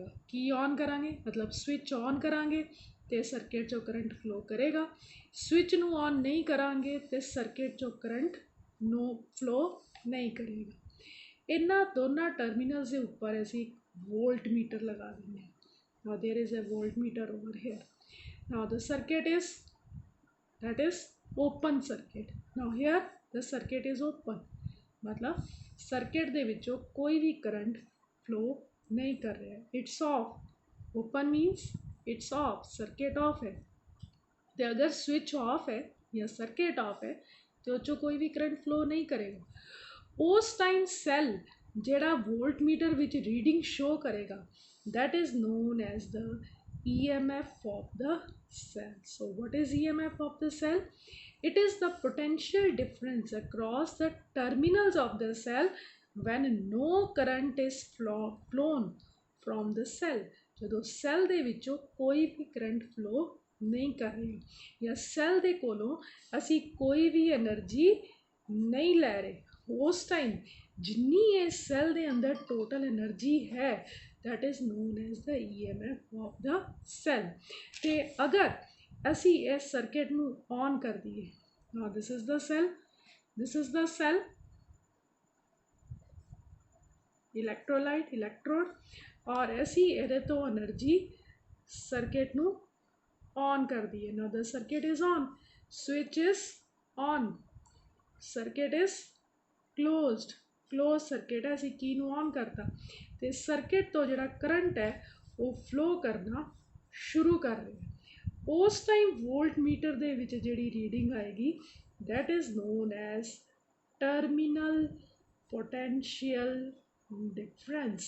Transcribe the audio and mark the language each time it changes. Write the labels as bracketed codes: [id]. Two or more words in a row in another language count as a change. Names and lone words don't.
[pa] ਕੀ ਔਨ ਕਰਾਂਗੇ ਮਤਲਬ [en] switch on [pa] ਕਰਾਂਗੇ ਅਤੇ ਸਰਕਿਟ 'ਚੋਂ [en] current flow [pa] ਕਰੇਗਾ। ਸਵਿਚ ਨੂੰ ਔਨ ਨਹੀਂ ਕਰਾਂਗੇ ਅਤੇ ਸਰਕਿਟ 'ਚੋਂ [en] current flow [pa] ਨਹੀਂ ਕਰੇਗਾ। ਇਹਨਾਂ ਦੋਨਾਂ ਟਰਮੀਨਲਸ ਦੇ ਉੱਪਰ ਅਸੀਂ ਵੋਲਟ ਮੀਟਰ ਲਗਾ ਦਿੰਦੇ ਹਾਂ। [en] Now there is a voltmeter over here। Now the circuit is, that is open circuit। Now here the circuit is open, [pa] ਮਤਲਬ ਸਰਕਿਟ ਦੇ ਵਿੱਚੋਂ ਕੋਈ ਵੀ [en] current flow [pa] ਨਹੀਂ ਕਰ ਰਿਹਾ। [en] It's off. Open means it's off, ਸਰਕਿਟ ਆਫ ਹੈ। [pa] ਅਤੇ ਅਗਰ ਸਵਿਚ ਆਫ ਹੈ ਜਾਂ ਸਰਕਿਟ ਆਫ ਹੈ ਅਤੇ ਉਹ 'ਚੋਂ ਕੋਈ ਵੀ [en] current flow [pa] ਨਹੀਂ ਕਰੇਗਾ। ਉਸ ਟਾਈਮ ਸੈੱਲ ਜਿਹੜਾ ਵੋਲਟ ਮੀਟਰ ਵਿੱਚ [en] reading show [pa] ਕਰੇਗਾ, [en] that is known as the EMF of the cell। So what is EMF of the cell? It is the potential difference across the terminals of the cell when no current is flown from the cell। [pa] ਜਦੋਂ ਸੈੱਲ ਦੇ ਵਿੱਚੋਂ ਕੋਈ ਵੀ [en] current flow [pa] ਨਹੀਂ ਕਰ ਰਹੇ ਯਾ ਸੈੱਲ ਦੇ ਕੋਲੋਂ ਅਸੀ ਕੋਈ ਭੀ ਐਨਰਜੀ ਨਹੀਂ ਲੈ ਰਹੇ ਉਸ ਟਾਈਮ ਜਿੰਨੀ ਇਸ ਸੈੱਲ ਦੇ ਅੰਦਰ [en] total energy [pa] ਹੈ [en] that is known as the EMF of the cell. [pa] ਤੋ ਅਗਰ ਅਸੀ ਇਸ ਸਰਕਿਟ ਨੂੰ ਔਨ ਕਰ ਦਿਏ [en] now this is the cell, this is the cell, electrolyte electrode [pa] ਔਰ ਅਸੀ ਇਹਦੇ ਤੋ ਐਨਰਜੀ ਸਰਕਿਟ ਨੂੰ ਔਨ ਕਰ ਦਿਏ। [en] now the circuit is on, switch is on, circuit is closed, close circuit [pa] ਹੈ ਅਸੀ ਕੀ ਨੂੰ ਔਨ ਕਰਤਾ ਤੋ ਸਰਕਿਟ ਤੋ ਜਿਹੜਾ ਕਰੰਟ ਹੈ ਵੋ ਫਲੋ ਕਰਨਾ ਸ਼ੁਰੂ ਕਰ ਰਹੇ ਉਸ ਟਾਈਮ ਵੋਲਟ ਮੀਟਰ ਦੇ ਵਿਚ ਜਿਹੜੀ ਰੀਡਿੰਗ ਆਏਗੀ [en] that is known as terminal potential difference.